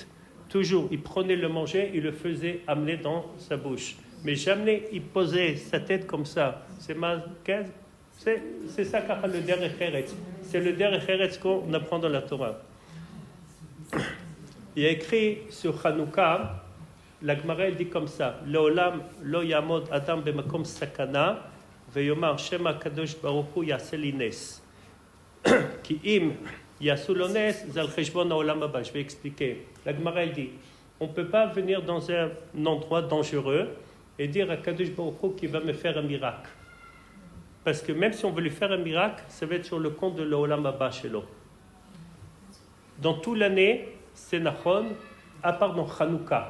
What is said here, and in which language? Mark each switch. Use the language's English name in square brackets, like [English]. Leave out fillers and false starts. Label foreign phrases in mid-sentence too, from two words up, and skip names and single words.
[French] Toujours, il prenait le manger, il le faisait amener dans sa bouche. Mais jamais il posait sa tête comme ça. C'est ça qu'a le [Hebrew] דרך ארץ. [French] C'est le [Hebrew] דרך ארץ [French] qu'on apprend dans la Torah. Il y a écrit sur Hanouka, la Gemara elle dit comme ça: [Hebrew] לעולם לא יעמוד אדם במקום סכנה ויאמר שמא הקדוש ברוך הוא יעשה לי נס. כי אם יעשו לו נס על חשבון העולם הבא. [French] Je vais expliquer. La Gemara elle dit, on ne peut pas venir dans un endroit dangereux et dire à [Hebrew] קדוש ברוך הוא [French] qu'il va me faire un miracle. Parce que même si on veut lui faire un miracle, ça va être sur le compte de l' [Hebrew] עולם הבא שלו. [French] Dans toute l'année, c'est Nachon, à part dans Hanouka.